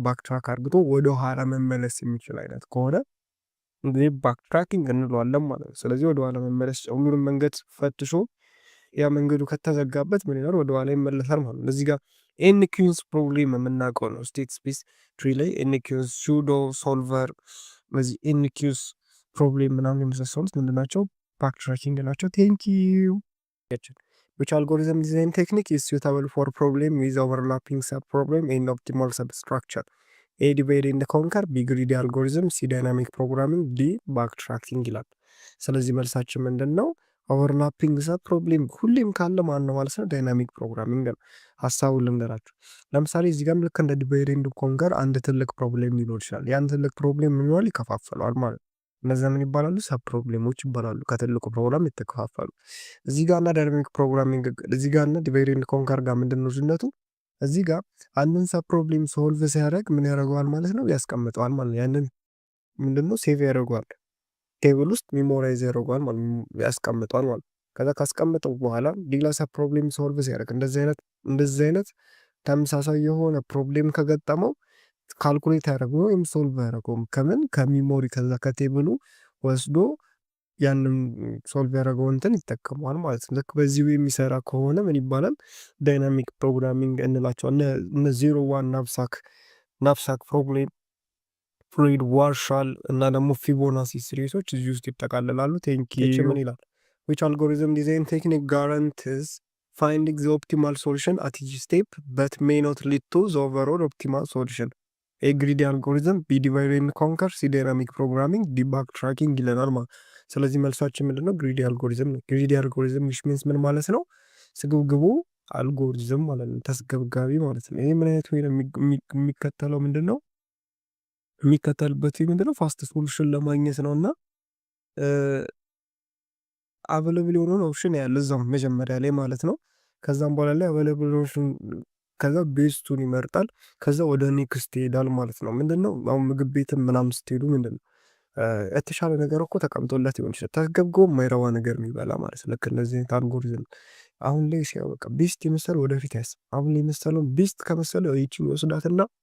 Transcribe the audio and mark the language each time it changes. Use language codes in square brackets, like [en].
[am] ባክ ትራክ አርግቶ ወደ ኋላ መመለስ የሚችል አይነት ከሆነ እንግዲህ ባክ ትራኪንግ እንለዋለን ማለት ነው። ስለዚህ ወደ ኋላ መመለስ ሁሉንም መንገድ ፈትሾ ያ መንገዱ ከተዘጋበት ምን ይላል? ወደ ኋላ ይመለሳል ማለት ነው። እዚህ ጋር ኤንኪዩስ ፕሮብሌም የምናውቀው ነው። ስቴት ስፔስ ትሪ ላይ ኤንኪዩስ፣ ሱዶ ሶልቨር፣ በዚህ ኤንኪዩስ ፕሮብሌም ምናምን የመሳሰሉት ምንድን ናቸው? ባክ ትራኪንግ ናቸው። ቴንኪዩ። [en] which algorithm design technique is suitable for problem with overlapping subproblem and optimal substructure? A, divide and conquer, B, greedy algorithm, C, dynamic programming, D, backtracking [am] ይላል። ስለዚህ መልሳችን ምንድን ነው? ኦቨርላፒንግ ሰብ ፕሮብሌም ሁሌም ካለ ማን ነው ማለት ነው? ዳይናሚክ ፕሮግራሚንግ ነው። ሀሳቡን ልንገራችሁ። ለምሳሌ እዚህ ጋር ልክ እንደ ዲቫይድ ኤንድ ኮንከር አንድ ትልቅ ፕሮብሌም ሊኖር ይችላል። ያን ትልቅ ፕሮብሌም ምን ይሆናል? ይከፋፈለዋል ማለት ነው። እነዚያ ምን ይባላሉ? ሰብ ፕሮብሌሞች ይባላሉ። ከትልቁ ፕሮግራም የተከፋፈሉ። እዚህ ጋር እና ዳይናሚክ ፕሮግራሚንግ እዚህ ጋር እና ዲቫይድ ኤንድ ኮንከር ጋር ምንድን ነው ልዩነቱ? እዚህ ጋር አንድን ሰብ ፕሮብሌም ሶልቭ ሲያደርግ ምን ያደርገዋል ማለት ነው? ያስቀምጠዋል ማለት ነው። ያንን ምንድነው ሴቭ ያደርገዋል ቴብል ውስጥ ሚሞራይዝ ያደርገዋል ማለት ያስቀምጠዋል ማለት። ከዛ ካስቀምጠው በኋላ ሌላ ሰብ ፕሮብሌም ሶልቭ ሲያደርግ እንደዚህ አይነት ተመሳሳይ የሆነ ፕሮብሌም ከገጠመው ካልኩሌት ያደረገው ወይም ሶልቭ ያደረገው ከምን ከሚሞሪ ከዛ ከቴብሉ ወስዶ ያንን ሶልቭ ያደረገው እንትን ይጠቀመዋል ማለት ነው። ልክ በዚህ የሚሰራ ከሆነ ምን ይባላል? ዳይናሚክ ፕሮግራሚንግ እንላቸው። እነ 01 ናፕሳክ ፕሮብሌም፣ ፍሉይድ ዋርሻል እና ደግሞ ፊቦናሲ ሲሪሶች እዚህ ውስጥ ይጠቃልላሉ። ቴንኪዩ። ምን ይላል? [en] which algorithm design technique guarantees finding the optimal solution at each step but may not lead to the overall optimal solution? A, greedy algorithm, B, divide and conquer, C, dynamic programming, D, backtracking [am] ይለናል ማለት። ስለዚህ መልሳችን ምንድነው? ግሪዲ አልጎሪዝም ነው። ግሪዲ አልጎሪዝም [en] which means [am] ምን ማለት ነው? ስግብግቡ አልጎሪዝም ማለት ነው። ተስገብጋቢ ማለት ነው። ይሄ ምን አይነት ወይ የሚከተለው ምንድነው? የሚከተልበት ምንድነው? ፋስት ሶሉሽን ለማግኘት ነው እና አቬለብል የሆነውን ኦፕሽን ያለ እዛው መጀመሪያ ላይ ማለት ነው። ከዛም በኋላ ላይ አቬለብል ኦፕሽን ከዛ ቤስቱን ይመርጣል። ከዛ ወደ ኔክስት ይሄዳል ማለት ነው። ምንድነው አሁን ምግብ ቤትም ምናምን ስትሄዱ ምንድነው የተሻለ ነገር እኮ ተቀምጦለት ይሆን ይችላል። ተገብጎ የማይረባ ነገር የሚበላ ማለት ነው። ልክ እንደዚህ አይነት አልጎሪዝም አሁን ላይ ሲያበቃ ቤስት የመሰለው ወደፊት ያስብ። አሁን ላይ የመሰለው ቤስት ከመሰለው ይቺ ወስዳትና